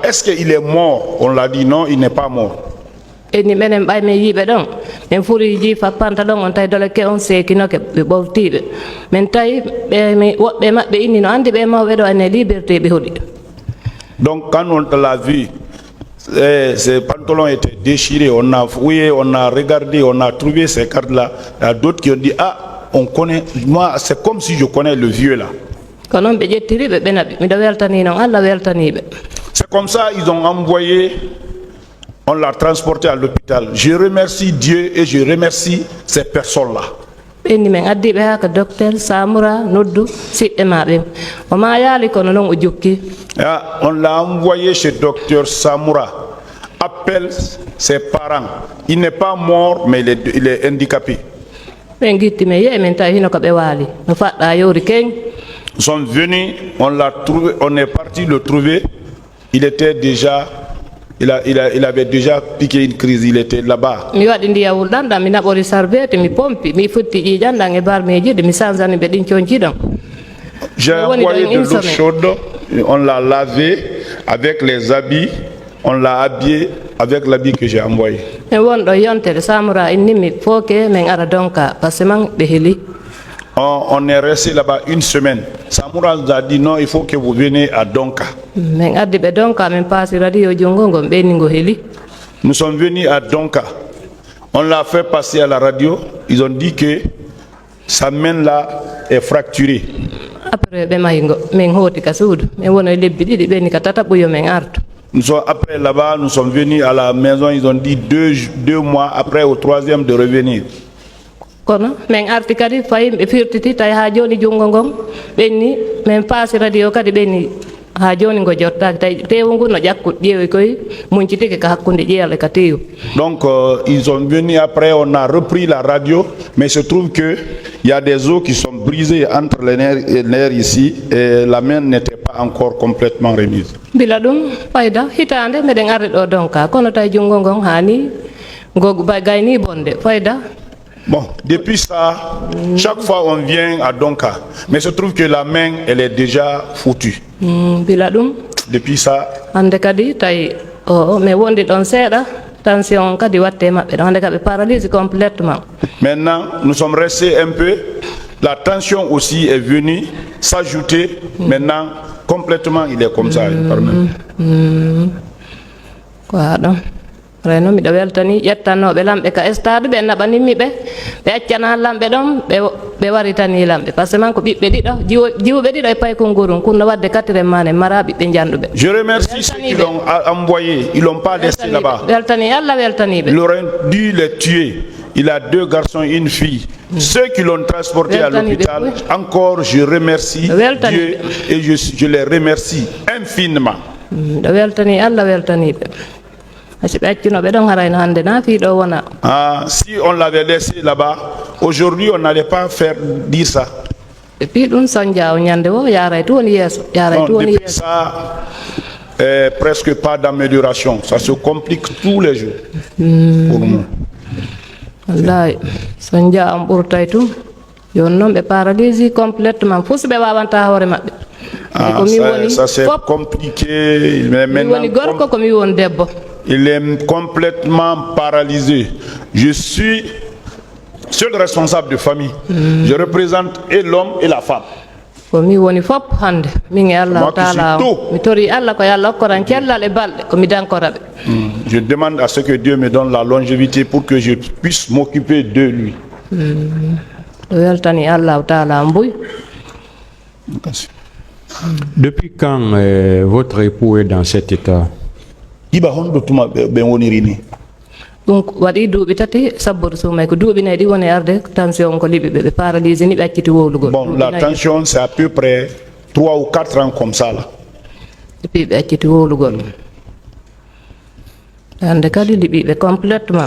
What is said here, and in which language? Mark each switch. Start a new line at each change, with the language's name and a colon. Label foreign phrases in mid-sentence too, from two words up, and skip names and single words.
French: Est-ce qu'il est mort? On l'a dit non, il n'est pas mort.
Fula: E ni minen ɓay min yiiɓe ɗon min furiji fappanta ɗon on tawi doleke on seekinoke ɓe ɓoftiɓe min tawi woɓɓe maɓɓe inni no andi ɓe mawɓe ɗo ene liberté ɓe hoɗi.
French: Donc quand on l'a vu, ses pantalons étaient déchirés, on a fouillé, on a regardé, on a trouvé ces cartes-là. Il y a d'autres qui ont dit, ah, on connaît, moi c'est comme si je connais le vieux là.
Fula: Ko noon ɓe ƴettiriɓe ɓe naɓi miɗo weltani noon Allah weltaniɓe.
French: C'est comme ça ils ont envoyé, on l'a transporté à l'hôpital. Je remercie Dieu et je remercie ces personnes-là.
Fula: Ɓenni min addiɓe ha ko docteur Samoura noddu siɓɓe maɓe o ma yaali kono noon o jukki.
French: On l'a envoyé chez docteur Samoura. Appelle ses parents. Il n'est pas mort mais il est handicapé.
Fula: ɓen guittimi yeeyi min tawi hino ko ɓe waali no faɗɗa yowri keñ.
French: Ils sont venus, on l'a trouvé, on est parti le trouver. Il était déjà, il avait déjà piqué une crise, il était là-bas.
Fula: Mi waɗi ndiyam wulɗan ɗam mi naɓori sarbete mi pompi mi futti ƴiƴan ɗan e barmeji ɗe mi sansani ɓe ɗin coñci ɗon.
French: J'ai envoyé de l'eau chaude, on l'a lavé avec les habits, on l'a habillé avec l'habit que j'ai envoyé.
Fula: Mi wonɗo yontere Samoura innimi foke min ara donka
French: par ce
Fula: man ɓe heeli.
French: On est resté là-bas une semaine. Samoura nous a dit non, il faut que vous veniez à Donka.
Fula: Min addi ɓe donka min paasi radio jongo ngon ɓeni ngo heeli.
French: Nous sommes venus à Donka. On l'a fait passer à la radio. Ils ont dit que sa main là est fracturée.
Fula: Après ɓe mahi ngo min hooti ka suudu min wono e lebbi ɗiɗi ɓeni ka tata ɓuyo min artu.
French: Après là-bas, nous sommes venus à la maison. Ils ont dit deux mois après, au troisième, de revenir.
Fula: Kono min arti kadi fayi ɓe firtiti tawi ha joni jungo ngon ɓenni min paasi radio kadi ɓenni ha joni ngo jottaki tawi tewu ngu no ƴakku ƴeewi koye muñcitiki ko hakkude ƴeele ka tewu.
French: Donc ils sont venus après, on a repris la radio, mais il se trouve que il y a des os qui sont brisés entre les nerfs ici et la main n'était pas encore complètement remise.
Fula: Bila ɗum fayda hitande meɗen arde ɗo donka kono tawi jungo ngon hani ngo gayni bonde fayda.
French: Bon, depuis ça, chaque fois on vient à Donka, mais il se trouve que la main, elle est déjà foutue.
Fula: Bila ɗum
French: Depuis ça,
Fula: hande kadi tawi mi wondi ɗon seeɗa tension kadi watte maɓɓe ɗo hande kadi ɓe
French: paralyse complètement. maintenant, nous sommes restés un peu. La tension aussi est venue s'ajouter. Maintenant, complètement, il est comme ça.
Fula: Kwaɗon reno miɗo weltani ƴettanoɓe lamɓe ka stade ɓe naɓanimmi ɓe accana lamɓe ɗon ɓe waritani lamɓe
French: par ce que
Fula: man ko ɓiɓɓe ɗiɗo jiwɓe ɗiɗo e paykongorum kunno wadde 4e mane mara ɓiɓɓe janduɓe.
French: Je remercie ceux qui l'ont envoyé, ils l'ont pas laissé là-bas.
Fula: weltani Allah weltaniɓe.
French: Il aurait dû les tuer. Il a 2 garçons et une fille. Ceux qui l'ont transporté à l'hôpital, encore je remercie Dieu et je les remercie infiniment.
Fula: ɗo weltani Allah weltaniɓe.
French: Si on l'avait laissé là-bas, aujourd'hui on n'allait pas faire dire ça. Depuis ça, presque pas d'amélioration. Ça se complique tous les jours pour nous.
Fula: Wallahi sonja am ɓurtay tum yon noon ɓe
French: paralysie complètement
Fula: fus ɓe wawanta hoore maɓɓe.
French: Ça c'est compliqué. Mais maintenant, il est complètement paralysé. Je suis seul responsable de famille. Je représente et l'homme et la femme. Moi qui suis Je demande à ce que Dieu me donne la longévité pour que je puisse m'occuper de lui. Depuis quand votre époux est dans cet état?
Fula: Donc waɗi duuɓi tati sabboro sumay ko duuɓi nayi ɗi woni arde tension ko liɓi ɓe paralysie ni ɓe acciti wowlugol.
French: Bon, la tension c'est à peu près 3 ou 4 ans comme ça là.
Fula: Depuis ɓe acciti wowlugol hande kadi liɓi ɓe complètement.